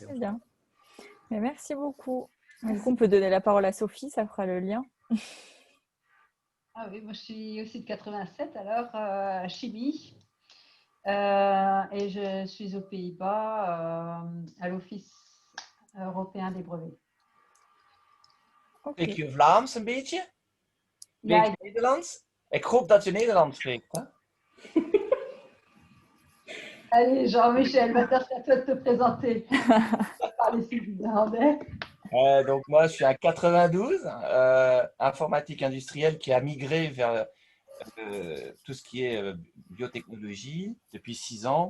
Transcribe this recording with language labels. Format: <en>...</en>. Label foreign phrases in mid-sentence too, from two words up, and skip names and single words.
<fr>Très bien. Mais merci beaucoup. Du coup, on peut donner la parole à Sophie, ça fera le lien. Ah oui, moi je suis aussi de 87, alors chimie. Et je suis aux Pays-Bas à l'Office européen des brevets.</fr> <nl>Spreek je Vlaams een beetje? Ja, Spreek je Nederlands? Ik hoop dat je Nederlands spreekt. Hè?</nl> <fr>allez, Jean-Michel, maintenant c'est à toi de te présenter. Parler si néerlandais. Donc moi, je suis un 92, informatique industrielle qui a migré vers tout ce qui est biotechnologie depuis 6 ans.</fr>